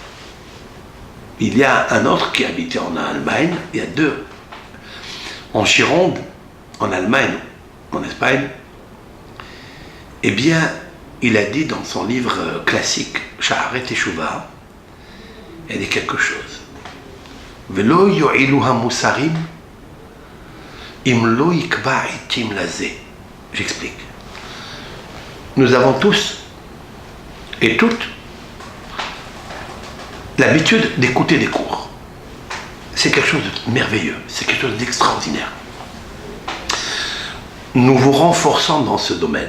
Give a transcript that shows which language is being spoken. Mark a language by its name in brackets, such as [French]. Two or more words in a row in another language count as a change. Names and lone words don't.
[French] Il y a un autre qui habitait en Allemagne, il y a 2. En Gironde, en Allemagne, en Espagne. Eh bien, il a dit dans son livre classique, Sha'arei Teshuvah, il a dit quelque chose. [Hebrew] ולא יועילו המוסרים אם לא יקבע עתים לזה. [French] J'explique. Nous avons tous et toutes l'habitude d'écouter des cours. C'est quelque chose de merveilleux, c'est quelque chose d'extraordinaire. Nous vous renforçons dans ce domaine.